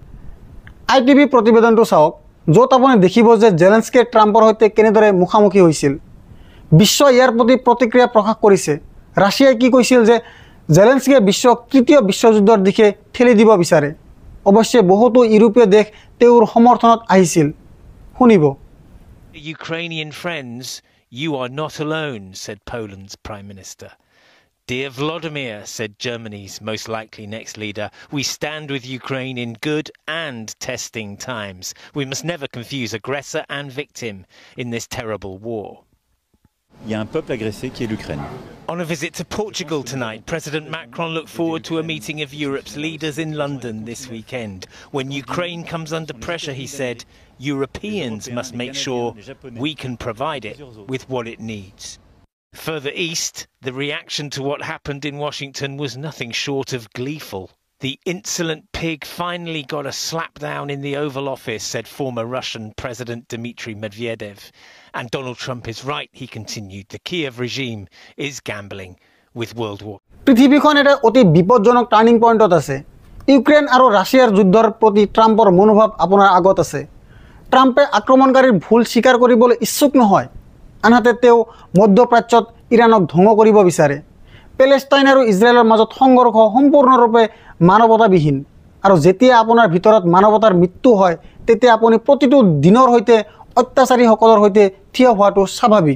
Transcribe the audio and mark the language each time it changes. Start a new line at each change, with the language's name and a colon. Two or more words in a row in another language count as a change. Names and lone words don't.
Assamese: ITV প্ৰতিবেদনটো চাওক য'ত আপুনি দেখিব যে জেলেনস্কিয়ে ট্ৰাম্পৰ সৈতে কেনেদৰে মুখামুখি হৈছিল বিশ্ব ইয়াৰ প্ৰতি প্ৰতিক্ৰিয়া প্ৰকাশ কৰিছে ৰাছিয়াই কি কৈছিল যে জেলেনস্কিয়ে বিশ্বক তৃতীয় বিশ্বযুদ্ধৰ দিশে ঠেলি দিব বিচাৰে অৱশ্যে বহুতো ইউৰোপীয় দেশ তেওঁৰ সমৰ্থনত আহিছিল শুনিব
English: Ukrainian friends, you are not alone, said Poland's Prime Minister. Dear Vladimir, said Germany's most likely next leader, we stand with Ukraine in good and testing times. We must never confuse aggressor and victim in this terrible war.
French: Il y a un peuple agressé qui est l'Ukraine.
English: On a visit to Portugal tonight, President Macron looked forward to a meeting of Europe's leaders in London this weekend. When Ukraine comes under pressure, he said, Europeans must make sure we can provide it with what it needs. Further east, the reaction to what happened in Washington was nothing short of gleeful. The insolent pig finally got a slap down in the Oval Office, said former Russian President Dmitry Medvedev. And Donald Trump is right, he continued. The Kiev regime is gambling with World War.
Assamese: পৃথিৱীখন এটা অতি বিপদজনক টাৰ্ণিং পইণ্টত আছে ইউক্ৰেইন আৰু ৰাছিয়াৰ যুদ্ধৰ প্ৰতি ট্ৰাম্পৰ মনোভাৱ আপোনাৰ আগত আছে। ট্ৰাম্পে আক্ৰমণকাৰীৰ ভুল স্বীকাৰ কৰিবলৈ ইচ্ছুক নহয়, আনহাতে তেওঁ মধ্যপ্ৰাচ্যত ইৰাণক ধ্বংস কৰিব বিচাৰে। পেলেষ্টাইন আৰু ইজৰাইলৰ মাজত সংঘৰ্ষ সম্পূৰ্ণৰূপে মানৱতাবিহীন, আৰু যেতিয়া আপোনাৰ ভিতৰত মানৱতাৰ মৃত্যু হয় তেতিয়া আপুনি প্ৰতিটো দিনৰ সৈতে অত্যাচাৰীসকলৰ সৈতে থিয় হোৱাটো স্বাভাৱিক।